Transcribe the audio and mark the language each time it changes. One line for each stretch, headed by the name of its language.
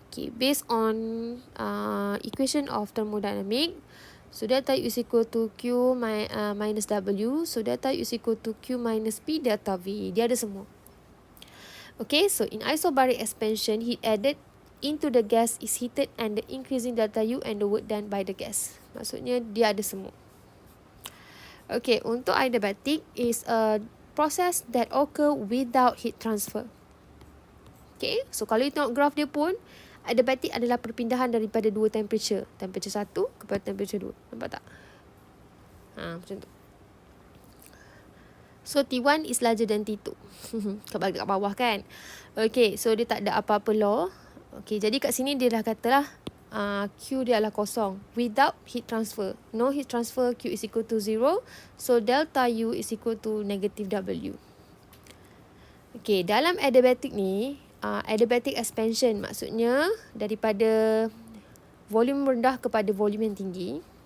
English: Okay, based on equation of thermodynamic, so delta U is equal to Q minus W. So delta U is equal to Q minus P delta V.
Malay: Dia ada semua.
English: Okay, so in isobaric expansion, heat added into the gas is heated and the increasing delta U and the work done by the gas.
Malay: Maksudnya dia ada semua. Okay, untuk adiabatic is a process that occur without heat transfer.
English: Okay, so
Malay: kalau you tengok graf dia pun, adiabatic adalah perpindahan daripada dua temperature. Temperature 1 kepada temperature 2. Nampak tak? Macam tu.
English: So, T1 is larger than T2.
Malay: Kat bawah kan?
English: Okay, so
Malay: dia tak ada apa-apa law. Okay, jadi kat sini dia dah katalah Q dia adalah kosong.
English: Without heat transfer. No heat transfer, Q is equal to 0. So, delta U is equal to negative W.
Malay: Okay, dalam adiabatic ni, adiabatic expansion maksudnya daripada volume rendah kepada volume yang tinggi.